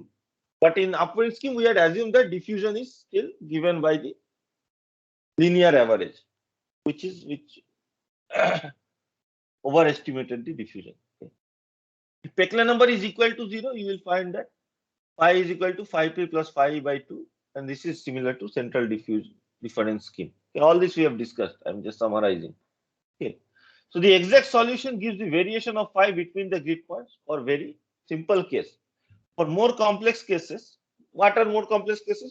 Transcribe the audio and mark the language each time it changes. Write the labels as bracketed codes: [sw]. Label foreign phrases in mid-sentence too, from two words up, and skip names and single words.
[en] But in upwind scheme, we had assumed that diffusion is still given by the linear average, which overestimated the diffusion. Okay. If Peclet number is equal to 0, you will find that phi is equal to phi p plus phi e by 2, and this is similar to central difference scheme. Okay, all this we have discussed. I'm just summarizing. Okay. So the exact solution gives the variation of phi between the grid points for very simple case. For more complex cases, what are more complex cases?